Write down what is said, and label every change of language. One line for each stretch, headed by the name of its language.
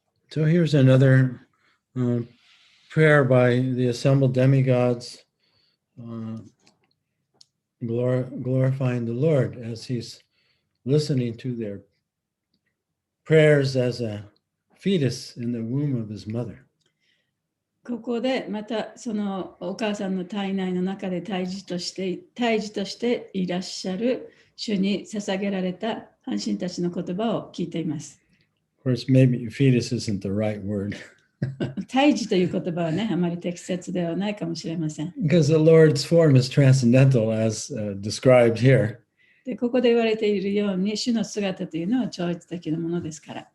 English: So here's another prayer by the assembled demigods glorifying the Lord as he's listening to their prayers as a fetus in the womb of his mother.
Japanese: ここでまたそのお母さんの体内の中で胎児としていらっしゃる主に捧げられた半身たちの言葉を聞いています。
English: Of course, maybe fetus isn't the right word.
Japanese: 胎児という言葉はね、あまり適切ではないかもしれません。
English: Because the Lord's form is transcendental as described here.
Japanese: でここで言われているように、主の姿というのは超越的なものですから。